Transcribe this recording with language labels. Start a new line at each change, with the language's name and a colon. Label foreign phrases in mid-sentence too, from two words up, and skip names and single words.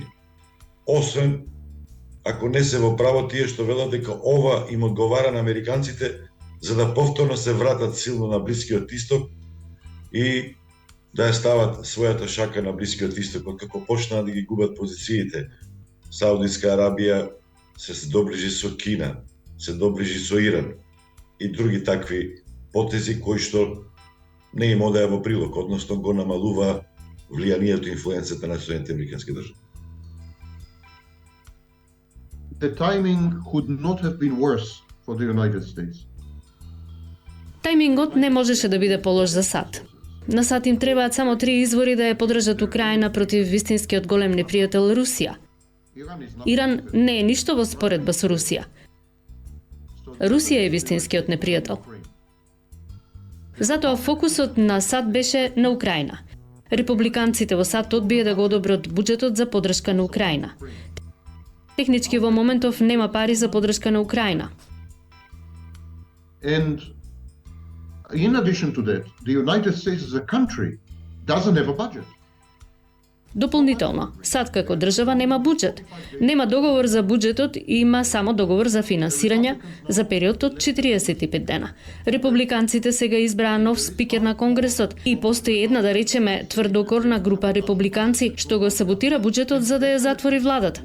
Macedonian: Освен ако не се во право тие што велат дека ова им одговара на американците за да повторно се вратат силно на Блискиот Исток и да ја стават својата шака на Блискиот Исток, откако почнаа да ги губат позициите. Саудитска Арабија се доближи со Кина, се доближи со Иран и други такви потези кои што не им одеа во прилог, односно го намалува влијанието и инфлуенцата на Соединетите американски држави.
English: The timing could not have been worse for the United States.
Macedonian: Тајмингот не можеше да биде полош за САД. На САД им требаат само 3 извори да ја подржат Украина против вистинскиот голем непријател Русија. Иран не е ништо во споредба со Русија. Русија е вистинскиот непријател. Затоа фокусот на САД беше на Украина. Републиканците во САД одбија да го одобрат буџетот за поддршка на Украина. Технички во моментов нема пари за поддршка на Украина.
English: And in addition to that, the United States as a country doesn't have a budget.
Macedonian: Дополнително, САД како држава нема буџет. Нема договор за буџетот, има само договор за финансирање за период од 45 дена. Републиканците сега избраа нов спикер на Конгресот и постои една, да речеме, тврдокорна група републиканци што го саботира буџетот за да ја затвори владата.